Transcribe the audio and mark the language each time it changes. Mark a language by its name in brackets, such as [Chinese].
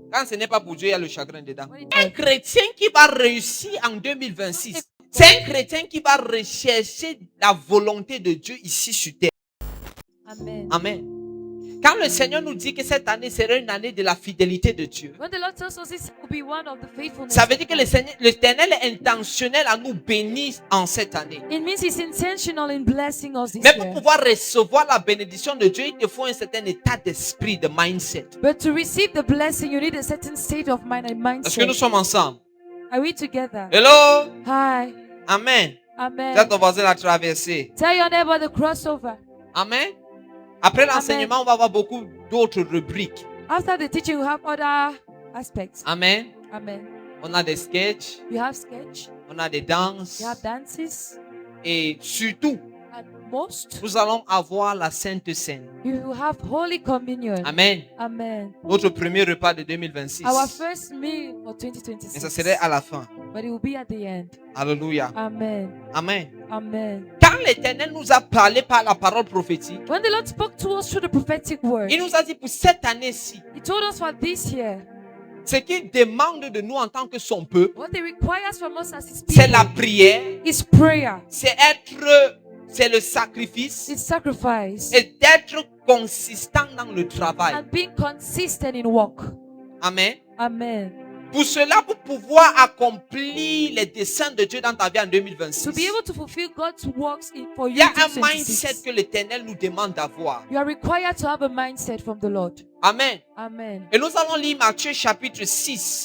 [French] Quand ce n'est pas pour Dieu, il y a le chagrin dedans. Un chrétien qui va réussir en 2026, c'est un chrétien qui va rechercher la volonté de Dieu ici sur terre. Amen. Amen. Quand le Seigneur nous dit que cette année sera une année de la fidélité de Dieu, [English] When the Lord tells us this will be one of the faithfulness, [French] ça veut dire que l'Éternel est intentionnel à nous bénir en cette année. [English] it means He's intentional in blessing us this [French] Mais pour [English] year. [French] pouvoir recevoir la bénédiction de Dieu, il te faut un certain état d'esprit, de mindset. [English] But to receive the blessing, you need a certain state of mind and [French] Est-ce que nous [English] mindset. [French] sommes ensemble? [English] Are we together? Hello? Hi. Amen. Amen. [French] Dis à ton voisin la traversée. [English] Tell your neighbor the crossover. Amen. [French] Après l'enseignement, on va avoir beaucoup d'autres rubriques. [English] After the teaching, we have other aspects. Amen. Amen. [French] On a des sketchs, [English] We have sketch. [French] on a des danses. [English] We have dances. [French] Et surtout, [English] And most, [French] nous allons avoir la Sainte Seine. [English] we will have Holy Communion. Amen. Amen. [French] Notre premier repas de 2026. [English] Our first meal for [French] Mais ça [English] 2026. [French] serait à la fin. [English] But it will be at the end. Alléluia. Amen. Amen. Amen. [French] Quand l'Éternel nous a parlé par la parole prophétique, [English] When the Lord spoke to us through the prophetic word, [French] il nous a dit pour cette année-ci, [English] He told us for this year, [French] ce qu'il demande de nous en tant que son peuple, [English] what He requires from us as His [French] c'est la [English] people [French] prière, [English] is prayer, [French] c'est le sacrifice [English] it's sacrifice, [French] et d'être consistant dans le travail. [English] and being consistent in work. Amen. Amen. [French] Pour cela, pour pouvoir accomplir les desseins de Dieu dans ta vie en 2026, [English] To be able to fulfill God's works for [French] il [English] you [French] y a [English] in [French] un mindset [English] 2026, [French] que l'Éternel nous demande d'avoir. [English] you are required to have a mindset from the Lord. Amen. Amen. [French] Et nous allons lire Matthieu chapitre 6.